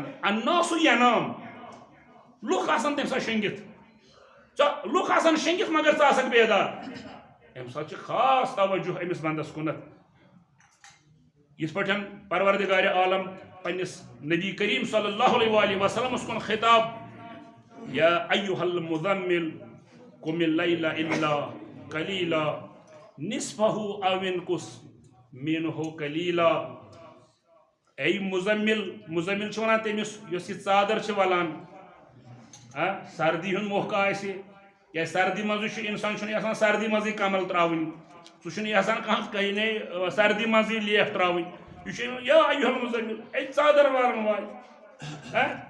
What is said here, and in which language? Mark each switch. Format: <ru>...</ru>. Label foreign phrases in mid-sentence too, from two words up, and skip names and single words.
<ar>الناسُ ینام</ar> <ks>لُکھ آسان تمہِ ساتہٕ شٔنگِتھ لُکھ آسان شٔنگِتھ مگر ژٕ آسکھ بیدار امہِ ساتہٕ چھُ خاص توجہ أمِس بنٛدس کُنتھ یِتھ پٲٹھۍ پروردگارِ عالم پننِس نبی کریم</ks> <ar>صلی اللہ علیہ وآلہ وسلمس</ar> <ks>کُن خطاب</ks> <ar>یا ایُہا المزمل قم اللیل الا قلیلا نصفہ او انقص منہ قلیلا</ar> <ks>اے مزمل چھُ ونان تٔمِس یۄس یہِ ژادر چھِ ولان سردی ہُنٛد موقعہٕ آسہِ کیازِ سردی منٛزٕے چھُ انسان چھُنہٕ یژھان سردی منٛزٕے کمل تراوٕنۍ سُہ چھُنہٕ یژھان کانٛہہ کہیٖنے سردی منٛزٕے لیف تراوٕنۍ یہِ چھُ</ks> <ar>یا ایُہا المزمل</ar> <ks>اے ژادر والن واے</ks>